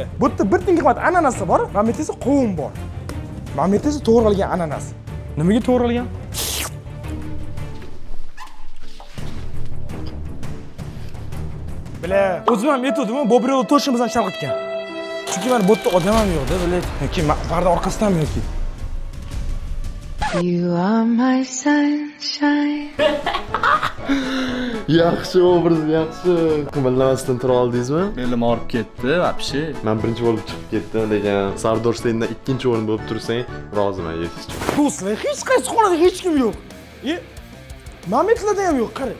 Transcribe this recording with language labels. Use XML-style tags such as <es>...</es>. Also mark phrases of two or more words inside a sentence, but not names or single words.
<uz>Bu yerda bir tinga qimmat ananasi bor, mana bu yerda esa qovun bor. Mana bu yerda esa to'g'ralgan ananas. Nimaga to'g'ralgan? Bile, o'zim ham aytdim, Bobrel to'shimizdan chalg'itgan. Chunki mana bu yerda odam ham yo'q-da, bilay. Yoki parda orqasidanmi yoki?</uz> <en>You are my sunshine.</en> <uz>Yaxshi obraz, yaxshi. Qimirlamasdan tura oldingizmi? Belim og'rib ketdi, вообще. Men birinchi bo'lib chiqib ketdim degan. Sardorsteyndan ikkinchi o'rin bo'lib tursang, roziman yetishdi. Do'stlar, hech qaysi xonada hech kim yo'q. Mametlarda ham yo'q, qarang.</uz>